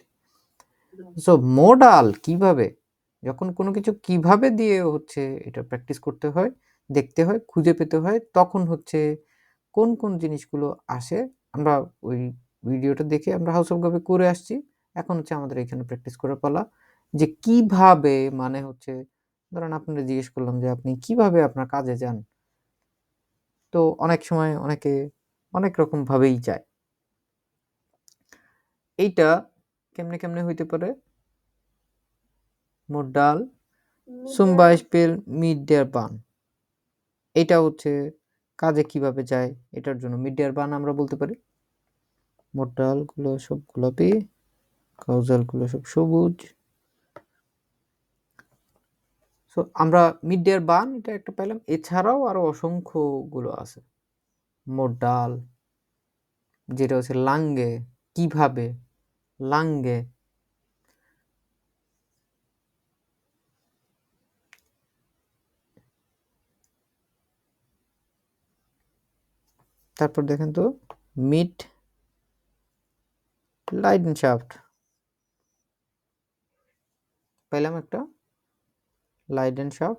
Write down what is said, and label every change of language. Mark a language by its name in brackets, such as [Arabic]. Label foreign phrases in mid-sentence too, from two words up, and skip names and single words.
[Bangla] সো মোডাল কিভাবে যখন কোনো কিছু কিভাবে দিয়ে হচ্ছে এটা প্র্যাকটিস করতে হয় দেখতে হয় খুঁজে পেতে হয় তখন হচ্ছে কোন কোন জিনিসগুলো আসে আমরা ওই ভিডিওটা দেখে আমরা হাউস অফ গাবে করে আসছি এখন হচ্ছে আমাদের এখানে প্র্যাকটিস করার পালা যে কিভাবে মানে হচ্ছে ধরেন আপনারা জিজ্ঞেস করলাম যে আপনি কিভাবে আপনার কাজে যান তো অনেক সময় অনেকে অনেক রকম ভাবেই যায় এইটা কেমনে হইতে পারে মোডাল [German] zum Beispiel mit der Bahn [Bangla] এটা হচ্ছে কাজে কিভাবে যায় এটার জন্য [German] mit der Bahn [Bangla] আমরা বলতে পারি মোডাল গুলো সব গোলাপি কাউজাল গুলো সব সবুজ সো আমরা [German] mit der Bahn [Bangla] এটা একটা পাইলাম এছাড়াও আরো অসংখ্য গুলো আছে মোডাল যেটা হচ্ছে লাঙ্গে, কিভাবে, লাঙ্গে। তারপর দেখেন তো [German] mit Leidenschaft, [Bangla] পেলাম একটা লাইডেনশাফট।